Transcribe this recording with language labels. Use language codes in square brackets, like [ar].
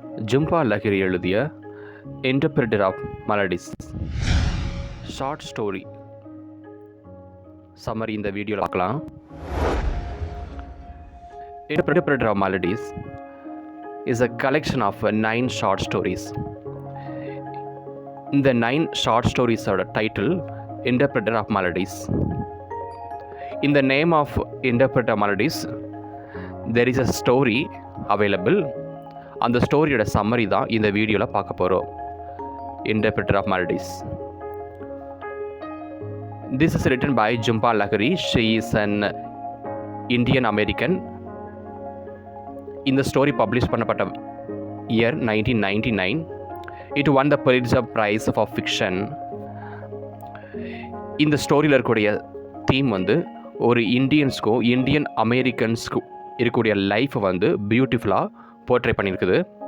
[ta] Zumba Lahiri எழுதிய interpreter of melodies short story summary இந்த வீடியோவில் பார்க்கலாம். [en] Interpreter of maladies is a collection of 9 short stories. [ta] இந்த 9 [en] short stories [ta] ஓட title Interpreter of Melodies. [en] In the name of Interpreter of Melodies, there is a story available. [ta] அந்த ஸ்டோரியோட summary தான் இந்த வீடியோவில் பார்க்க போகிறோம். [en] Interpreter of Melodies. This is written by Jhumpa Lahiri. She is an Indian American. [ta] இந்த story publish பண்ணப்பட்ட year 1999. [en] It won the Pulitzer prize for fiction. [ta] இந்த ஸ்டோரியில் இருக்கக்கூடிய தீம் வந்து ஒரு இந்தியன்ஸ்க்கும் இந்தியன் அமெரிக்கன்ஸ்க்கும் இருக்கக்கூடிய லைஃப்பை வந்து பியூட்டிஃபுல்லாக போர்ட்ரே பண்ணியிருக்குது.